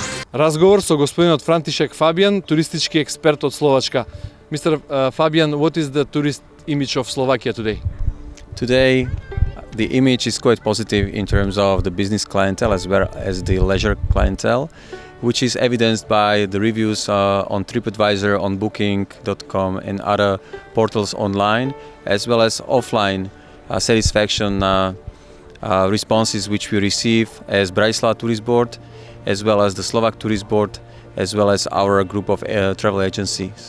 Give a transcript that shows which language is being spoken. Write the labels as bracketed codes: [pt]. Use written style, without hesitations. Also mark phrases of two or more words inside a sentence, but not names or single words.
[mk] Разговор со господинот Франтишек Фабијан, туристички експерт од Словачка. [en] Mr. Fabian, what is the tourist image of Slovakia today? Today, the image is quite positive in terms of the business clientele as well as the leisure clientele, which is evidenced by the reviews on TripAdvisor, on Booking.com and other portals online, as well as offline satisfaction responses which we receive as Bratislava Tourist Board, as well as the Slovak Tourist Board, as well as our group of travel agencies.